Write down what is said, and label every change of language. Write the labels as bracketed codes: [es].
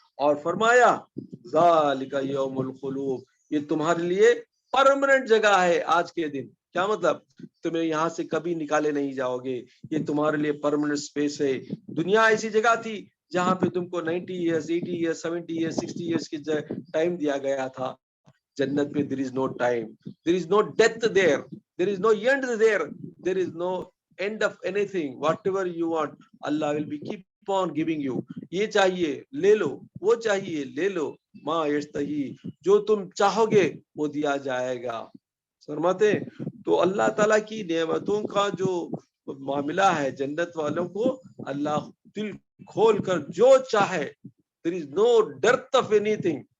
[ur] اور فرمایا [ar] ذالک یوم الخلود, [ur] یہ تمہارے لیے پرماننٹ جگہ ہے آج کے دن. کیا مطلب؟ تمہیں یہاں سے کبھی نکالے نہیں جاؤ گے, یہ تمہارے لیے پرماننٹ اسپیس ہے. دنیا ایسی جگہ تھی جہاں پہ تم کو 90 ایئرس 80 ایئرس 70 ایئرس 60 ایئرس کی ٹائم دیا گیا تھا. جنت میں [en] there is no time, there is no death there, there is no end there, there is no end of anything. Whatever you want, Allah will be keep on giving you. [ur] یہ چاہیے لے لو, وہ چاہیے لے لو, [ar] ما یشتہی, [ur] جو تم چاہو گے وہ دیا جائے گا. فرماتے تو اللہ تعالیٰ کی نعمتوں کا جو معاملہ ہے جنت والوں کو, اللہ دل کھول کر جو چاہے, [en] there is no dearth of anything.